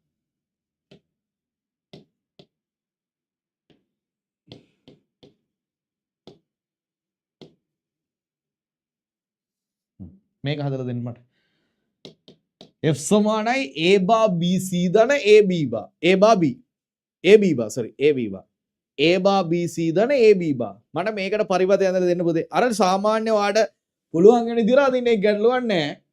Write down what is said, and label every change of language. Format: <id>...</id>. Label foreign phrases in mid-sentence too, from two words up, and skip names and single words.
<si>මේක හදලා දෙන්න මට.</si> <en>F සමානයි A bar BC ධන AB bar. A bar B. AB bar sorry AB bar. A bar BC ධන AB bar.</en> <si>මට මේකට පරිපතය ඇඳලා දෙන්න පුතේ. අර සාමාන්‍ය වාට පුළුවන් වෙන විදිහට අදින්න ඒක ගැටලුවක් නැහැ.</si>